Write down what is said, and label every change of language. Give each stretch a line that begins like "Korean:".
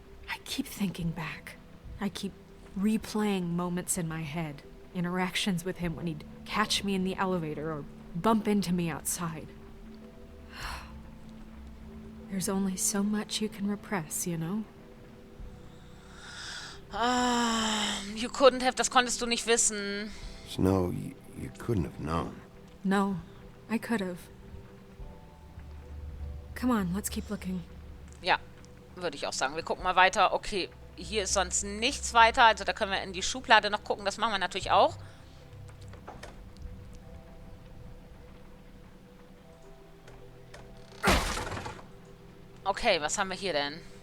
English: I keep thinking back. I keep replaying moments in my head. Interactions with him when he'd catch me in the elevator or bump into me outside. There's only so much you can repress, you know? You couldn't have,
German: das konntest du nicht wissen.
English: Snow, you couldn't have known. No, I could have. Come on, let's keep looking.
German: Ja, würde ich auch sagen. Wir gucken mal weiter. Okay, hier ist sonst nichts weiter. Also da können wir in die Schublade noch gucken. Das machen wir natürlich auch. Okay, was haben wir hier denn?